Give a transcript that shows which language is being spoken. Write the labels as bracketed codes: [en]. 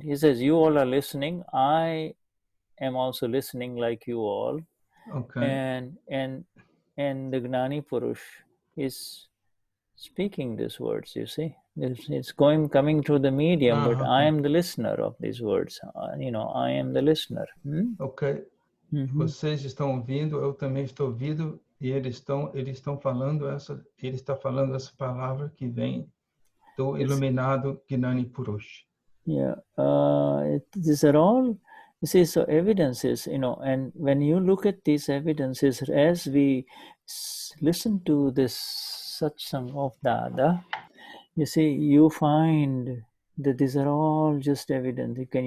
[en] He says, you all are listening. I am also listening like you all. Okay. And the Gnani Purush is speaking these words. You see, it's coming through the medium, but I am the listener of these words. I am the listener. Ok. [pt] Vocês estão ouvindo, eu também estou ouvindo. E eles estão falando ele está falando essa palavra que vem do iluminado Gnani Purush. [en] Yeah, these are all, you see, so evidences, and when you look at these evidences, as we listen to this Satsang of Dada, you see, you find that these are all just evidence.